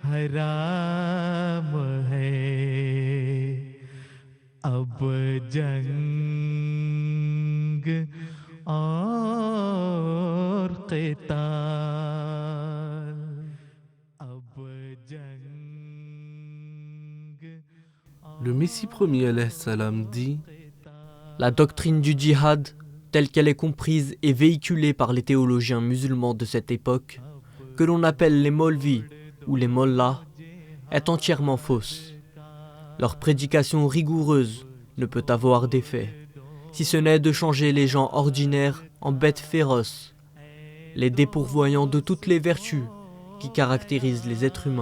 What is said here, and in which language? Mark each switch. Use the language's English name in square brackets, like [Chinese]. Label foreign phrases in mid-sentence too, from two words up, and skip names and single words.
[Urdu] رام ہے اب جنگ اور قتال اب جنگ [French] Le Messie premier [Arabic] عليه السلام [French] dit: La doctrine du djihad, telle qu'elle est comprise et véhiculée par les théologiens musulmans de cette époque, que l'on appelle les Maulvis ou les Mollahs, est entièrement fausse. Leur prédication rigoureuse ne peut avoir d'effet, si ce n'est de changer les gens ordinaires en bêtes féroces, les dépourvoyant de toutes les vertus qui caractérisent les êtres humains.